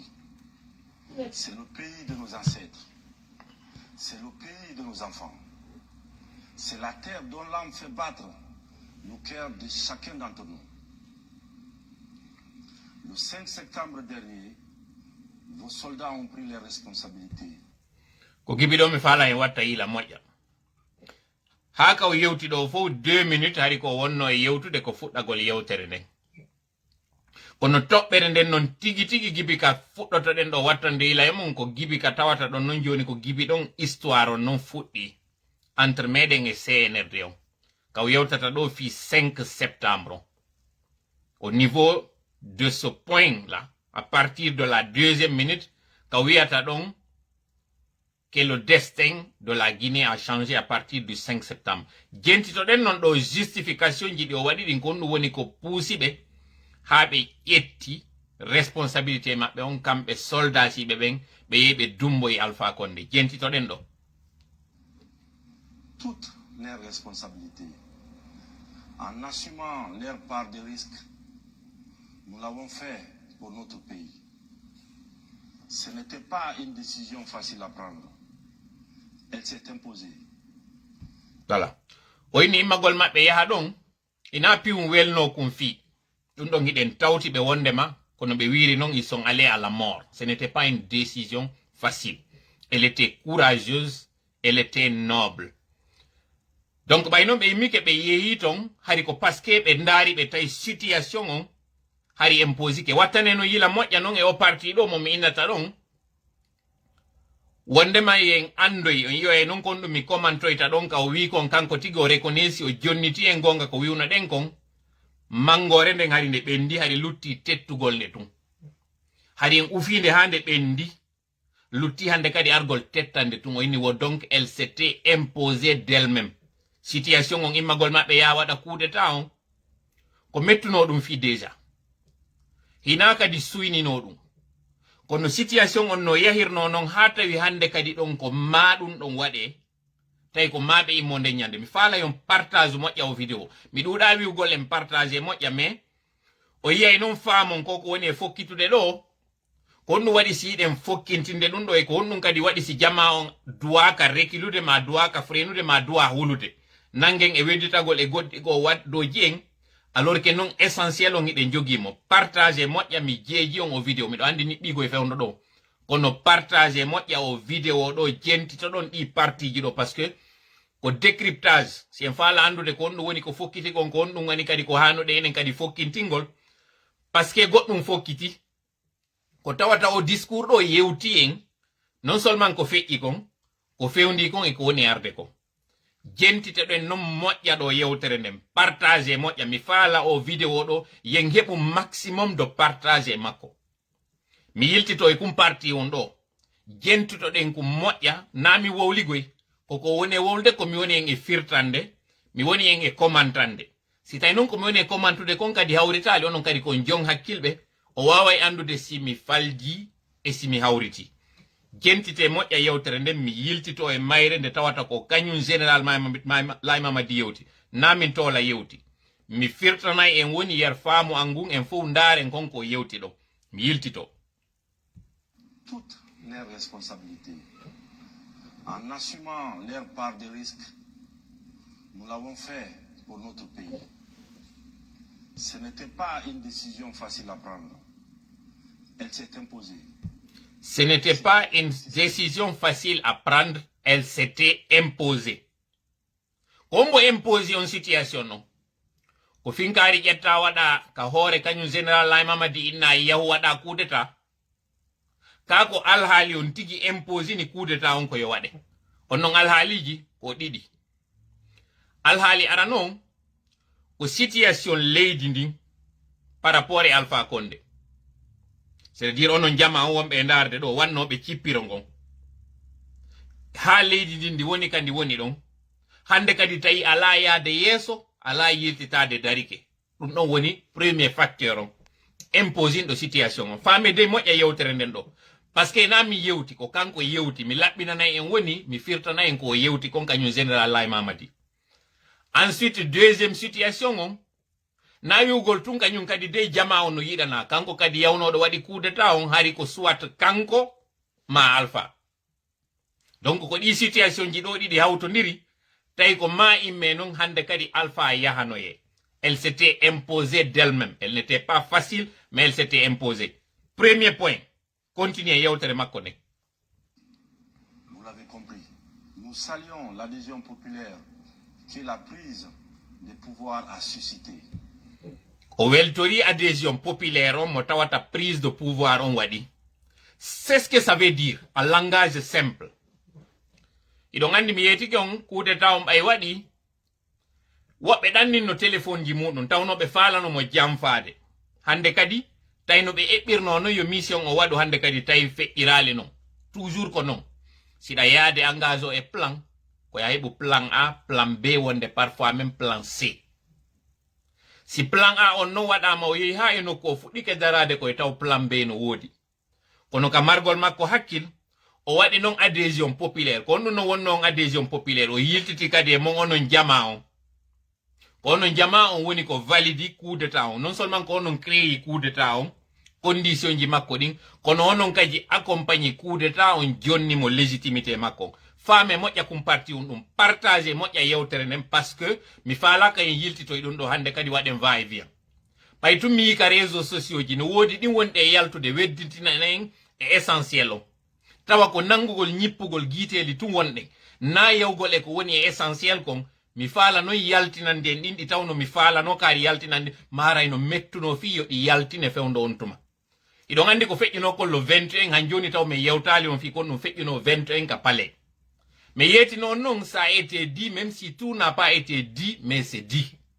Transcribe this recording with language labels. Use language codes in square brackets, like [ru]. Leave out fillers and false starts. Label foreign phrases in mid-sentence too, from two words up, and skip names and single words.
[fr] C'est le pays de nos ancêtres. C'est le pays de nos enfants. C'est la terre dont l'âme fait battre le cœur de chacun d'entre nous. Le 5 septembre dernier, vos soldats ont pris les responsabilités. [ff] Ko gibido mi fala en watta ila moja. Haka o yewti do fo 2 minutes hari ko wonno e yewtude ko fuddagol yewtere nden. Kono toɓɓere nden non tigi gibi ka fuɗɗoto ɗen ɗo wattande ila e mum ko gibi ka tawata ɗon non joni ko gibi ɗon histoire on non fuɗɗi entre meɗen e CNRD on. Ka o yewtata ɗo fi 5 septembre. [fr] Au niveau de ce point-là, à partir de la 2e minute, [ff] ka wiyata ɗon [fr] que le destin de la Guinée a changé à partir du 5 septembre. [ff] Jentito ɗen non ɗo justification ji ɗi o waɗi ɗin ko ɗum woni ko puusiɓe ha ɓe ƴetti responsabilité maɓɓe on kamɓe soldat siɓe ɓen ɓe yehi ɓe dumboyi Alpha Condé jentitoɗen ɗo. [fr] Toutes leurs responsabilités, en assumant leur part de risque, nous l'avons fait pour notre pays. Ce n'était pas une décision facile à prendre. Elle s'est imposée. Voilà. [ff] Oyni immagol maɓɓe yaha ɗon ina piwum welno kum fi ɗum ɗon giɗen tawti ɓe wondema kono ɓe wiri non [fr] ils sont allés à la mort. Ce n'était pas une décision facile. Elle était courageuse, elle était noble. [ff] Donc ɓay noon ɓe yimmi ke ɓe yeehi ton hari ko [fr] parce que [ff] ɓe ndaari ɓe tawi situation on hari imposi ke wattane no yila moƴƴa non e o parti ɗo mo mi innata ɗon wondema yen andoy on yiwa e non kon ɗum mi commentoyta ɗon ka o wi kon kanko tigi o reconnaisi o jonniti en gonga ko wiwna ɗen kon mangore nden hari nde ɓendi hari lutti tettugol nde tun hari en ufinde ha nde ɓendi lutti hande kadi argol tettande tun o inni wo [fr] donc elle s'était imposée d'elle-même. [ff] Situation on immagol maɓɓe ya waɗa [fr] coup d'état [ff] on ko mettuno ɗum fi déjà hina kadi suynino ɗum kono situation on no yahirno non ha tawi hande kadi ɗon ko ma ɗum ɗon waɗe tawi ko maɓe immo nden ñande mi faala yon partage moƴƴa o vidéo mi ɗuɗa wiwgol en partage moƴƴa mais o yiyay non faamon ko ko woni e fokkitude ɗo ko honɗum waɗi si yiɗen fokkintinde ɗum ɗo e ko honɗum kadi waɗi si jama on duwaka rekilude ma duwaka frenude ma duwa hulude nangen e wedditagol e goɗɗi go waddoji en [fr] alors que [ff] non essentiel on iɗen jogimo partage moƴƴa mi jeeji on o vidéo miɗo andi niɓɓigo e fewno ɗo kono partage moƴƴa o vidéo ɗo jentito ɗon ɗi partiji ɗo [fr] parce que [ff] ko décryptage si en faala andude ko honɗum woni ko fokkitigon ko honɗum woni kadi ko hanuɗe enen kadi fokkintingol [fr] parce que [ff] goɗɗum fokkiti ko tawata o discours ɗo yewti en [fr] non seulement [ff] ko feƴƴi kon ko fewndi kon e ko woni arde kon jentite ɗen non moƴƴa ɗo yewtere nden partage moƴƴa mi faala o vidéo ɗo yen heɓu [fr] maximum de partage [ff] makko mi yiltito e kum parti on ɗo jentito ɗen kum moƴƴa na mi wowligoy koko woni e wowlde ko mi woni en e firtande mi woni en e commentande si tawi noon komi woni e commantude kon kadi hawritali onon kadi kon jong hakkilɓe o waway andude si mi falji e si mi hawriti jentite moƴƴa yewtere nden mi yiltito e mayre nde tawata ko kañum général Laye Mamadi yewti na min tola yewti mi firtanay en woni yer faamu angun en fof ndaren konko yewti ɗo mi yiltito [fr] toutes leurs responsabilités, en assumant leur part de risque. Nous l'avons fait pour notre pays. Ce n'était pas une décision facile à prendre. Elle s'est imposée. Ce n'était pas une décision facile à prendre, elle s'était imposée. [ff] Kombo [fr] imposé une situation [ff] non. Ko finkari jetta wada ka hore kanyu general Lai Mamadi inna yahu wada [fr] coup d'etat. [ff] Kako alhali on tigi imposé ni [fr] coup d'etat [ff] on ko yo wade. Onon alhali ji ko didi. Alhali aranon ko situation leydi ndi [fr] par rapport à [ff] Alpha Condé. C'est-à-dire onon jama on wombe ndarde do wanno be cippiro ngon. Ha leydi ndi woni kandi woni don. Hande kadi tayi ala yaade yeso ala yiltitade darike dum don woni [fr] premier facteur [ff] on imposing do situation on fami de moƴƴa yewtere nden do [fr] parce que [ff] na mi yewti ko kanko yewti mi labbinana en woni mi firtana en ko yewti kon kanyu général Lai Mamadi. [fr] Ensuite deuxième situation [ff] on na yugol tun kanyum kadi de jama on no yidana kanko kadi yawnodo wadi [fr] coup d'état [ff] on hari ko soit kanko ma Alpha. Donc ko di situation ji do didi hawtondiri tawi ko ma imme non hande kadi Alpha yahanoye. [fr] Elle s'était imposée d'elle-même. Elle n'était pas facile, mais elle s'était imposée. Premier point. Continuez [ff] yewtere makko ne. [fr] Vous l'avez compris. Nous saluons l'adhésion populaire que la prise des pouvoirs a suscité. [ff] O weltori [fr] adhésion populaire [ff] on mo tawata [fr] prise de pouvoir [ff] on wadi. [fr] C'est ce que ça veut dire en langage simple. [ff] Idon andi mi yeti kon [fr] coup d'état [ff] on bay wadi woɓɓe ɗannin no téléphone ji muɗum tawno ɓe falano mo jamfade hande kadi tayno ɓe eɓɓirno no yo mission o waɗu hande kadi tawi feƴƴirali non toujours ko non siɗa yaade engage o e plan ko ya heɓu [fr] plan A plan B [ff] wonde [fr] parfois même plan C. [ff] Si plan A on non waɗama o yehi ha e nokku o fuɗɗike darade koye taw plan B no woodi kono ka margol makko hakkil o waɗi non [fr] adhésion populaire [ff] ko on no wonno on [fr] adhésion populaire [ff] o yiltiti kadi e mon onon jama on. Onon jama on woni ko validi [fr] coup d'état [ff] on non seulement ko onon [fr] créé coup d'état [ff] on condition ji makko din kono onon kaji [fr] accompagner coup d'état [ff] on jonni mo légitimité makko fame moƴƴa kum parti on dum partager moƴƴa yewtere nen parce que mi faala kay yiltito e dum do hande kadi waden [fr] va et vient [ff] bay tum mi ka [fr] réseaux sociaux [ff] ji no wodi din wonde yaltude wedditina nen e essentiel o tawa ko nangugol ñippugol giiteli tum wonde na yewgol e ko woni essentiel kon mi faala no yaltinande en ɗinɗi tawno mi faala no kaari yaltinande maray no mettuno fi yo ɗi yaltine fewndo on tuma iɗon andi ko feƴƴino kollo 21 han joni taw mi yewtali on fi kon ɗum feƴƴino 21 ka palais mais yetino non [fr] ça a été dit même si tout n'a pas été dit mais c'est dit